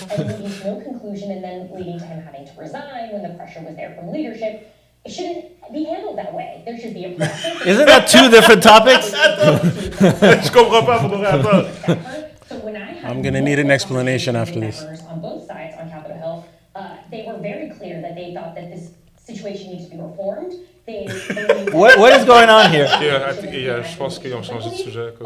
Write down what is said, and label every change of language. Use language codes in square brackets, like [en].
[en] and leading to no conclusion and then leading to him having to resign when the pressure was there from leadership. It shouldn't be handled that way. There should be a process. Isn't that two different topics? [fr] Je comprends pas, vous rapport. [en] So when I had I'm gonna need an explanation after this. members on both sides on Capitol Hill, they were very clear that they thought that this situation needs to be reformed. They What is going on here? [fr] Je pense qu'ils ont changé de sujet.